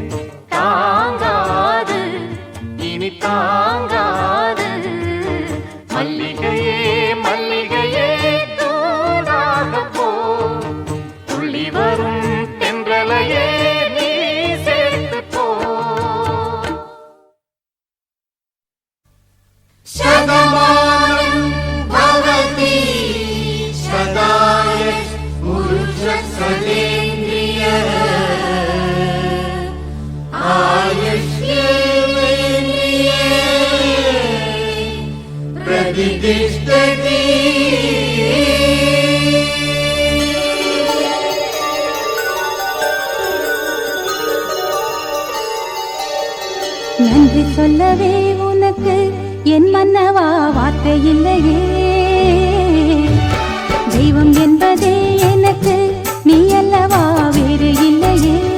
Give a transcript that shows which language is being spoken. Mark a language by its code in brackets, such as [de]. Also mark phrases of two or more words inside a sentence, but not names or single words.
[ta] தாங்காது இனி தாங்காது மல்லிகையே மல்லிகையே தூதாக போ துள்ளி வரும் தென்றலையே நீ சேர்த்து போ [sa] शतमानं भवति सदाय पुरुषसदेन्द्रिय आयुष्येन्द्रिये प्रतिष्ठति [ta] நன்றி சொல்லவே உனக்கு என் மன்னவா வார்த்தை இல்லையே தெய்வம் என்பதே எனக்கு நீ அல்லவா வேறு இல்லையே